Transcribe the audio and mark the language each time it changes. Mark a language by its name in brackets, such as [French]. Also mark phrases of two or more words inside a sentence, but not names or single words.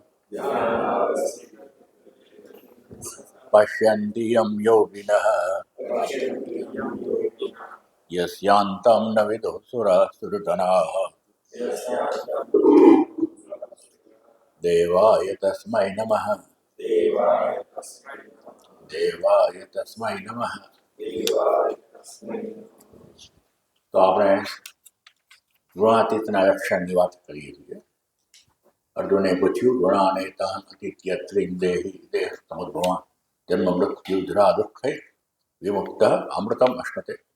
[Sanskrit] पश्यन्ति यं योगिनः यस्यान्तं न विदुः सुरः सुरगणाः देवाय तस्मै नमः देवाय तस्मै नमः। [Gujarati] તો આપણે ગુણાતીતના લક્ષણની વાત કરીએ છીએ. અર્જુને પૂછ્યું [Sanskrit] ગુણાનેતાન અતિત્યત્રિન દેહી દેહ સમુદ્ભવા જન્મ મૃત્યુ જરા દુઃખે વિમુક્ત અમૃતમ અશ્નતે.